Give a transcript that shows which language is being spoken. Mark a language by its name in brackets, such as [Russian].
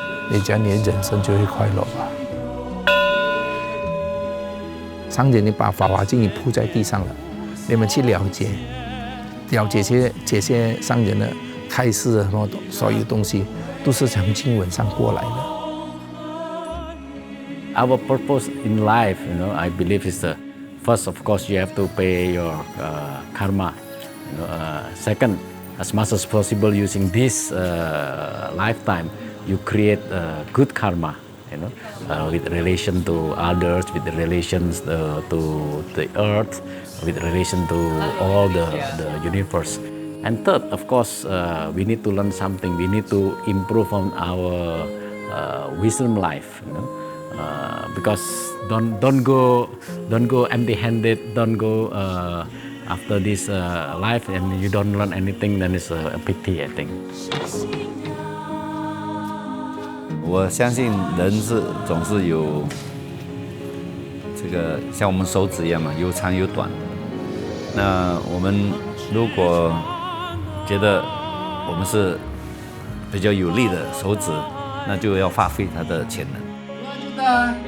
[Chinese] 你讲你的人生就会快乐吧。上人，你把《法华经》铺在地上了，你们去了解这些上人的开示的所有东西，都是从经文上过来的。 [English] Our purpose in life, I believe is first, of course, you have to pay your karma. Second, as much as possible, using this lifetime, you create good karma, with relation to others, with the relations to the earth, with relation to all the universe. And third, of course, we need to learn something. We need to improve on our wisdom life, because don't go empty-handed. Don't go after this life and you don't learn anything. Then it's a pity, I think. [Chinese] 我相信人总是有这个像我们手指一样嘛，有长有短。那我们如果觉得我们是比较有力的手指，那就要发挥它的潜能。